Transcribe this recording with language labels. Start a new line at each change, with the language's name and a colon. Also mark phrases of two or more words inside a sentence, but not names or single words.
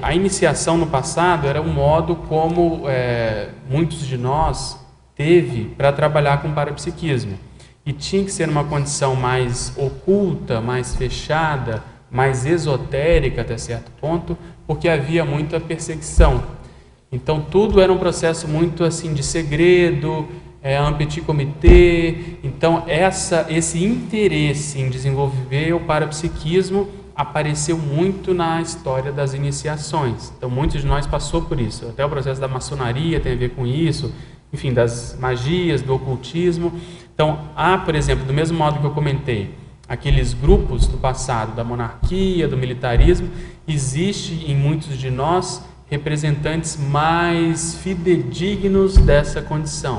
Portuguese: A iniciação no passado era um modo como muitos de nós teve para trabalhar com parapsiquismo. E tinha que ser numa condição mais oculta, mais fechada, mais esotérica até certo ponto, porque havia muita perseguição. Então, tudo era um processo muito assim de segredo,
French: un petit comité.
Portuguese: Então, esse interesse em desenvolver o parapsiquismo apareceu muito na história das iniciações. Então, muitos de nós passou por isso. Até o processo da maçonaria tem a ver com isso, enfim, das magias, do ocultismo. Então, por exemplo, do mesmo modo que eu comentei, aqueles grupos do passado, da monarquia, do militarismo, existe em muitos de nós representantes mais fidedignos dessa condição.